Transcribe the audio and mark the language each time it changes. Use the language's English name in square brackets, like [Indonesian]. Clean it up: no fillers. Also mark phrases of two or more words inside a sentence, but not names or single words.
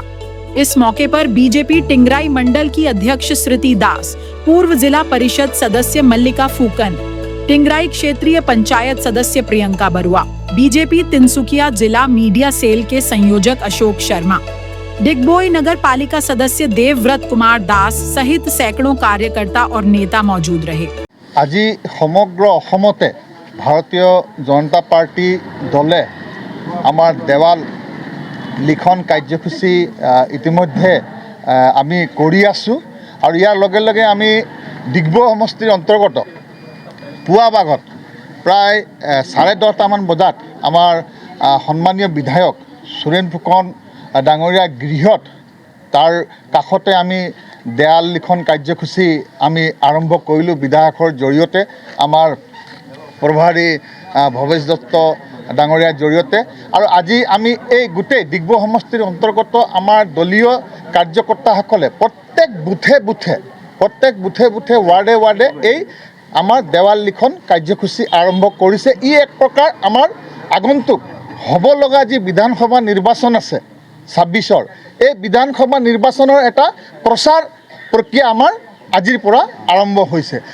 [Hindi] इस मौके पर बीजेपी टिंगराई मंडल की अध्यक्ष श्रुति दास, पूर्व जिला परिषद सदस्य मल्लिका फूकन, टिंगराई क्षेत्रीय पंचायत सदस्य प्रियंका बरुआ, बीजेपी तिनसुकिया जिला मीडिया सेल के संयोजक अशोक शर्मा, डिगबोई नगर पालिका सदस्य देवव्रत कुमार दास सहित सैकड़ों कार्यकर्ता और नेता मौजूद रहे। [Assamese] আজি সমগ্ৰ অসমত ভাৰতীয় জনতা পাৰ্টী দলে আমাৰ দেৱাল লিখন কাৰ্যসূচী ইতিমধ্যে আমি কৰি আছোঁ और যাৰ লগে লগে আমি ডিগবৈ সমষ্টিৰ অন্তৰ্গত পুৱা ভাগত প্ৰায় 10:30 মান বজাত আমাৰ সন্মানীয় বিধায়ক সুৰেন ফুকন ডাঙৰীয়া গৃহত তেওঁৰ কাষতে আমি দেৱাল লিখন কাৰ্যসূচী আমি আৰম্ভ কৰিলোঁ। বিধায়কৰ জৰিয়তে আমাৰ প্ৰভাৰী ভবেশ দত্ত ডাঙৰীয়াৰ জৰিয়তে और আজি আমি এই গোটেই ডিগবৈ সমষ্টিৰ অন্তৰ্গত আমাৰ দলীয় কাৰ্যকৰ্তাসকলে প্ৰত্যেক বুথে বুথে ৱাৰ্ডে এই আমাৰ দেৱাল লিখন কাৰ্যসূচী আৰম্ভ কৰিছে। ই এক প্ৰকাৰ আমাৰ আগন্তুক হ'ব লগা যি বিধানসভা নিৰ্বাচন আছে 26-ৰ এই বিধানসভা নিৰ্বাচনৰ এটা প্ৰচাৰ প্ৰক্ৰিয়া আমাৰ আজিৰ পৰা আৰম্ভ হৈছে।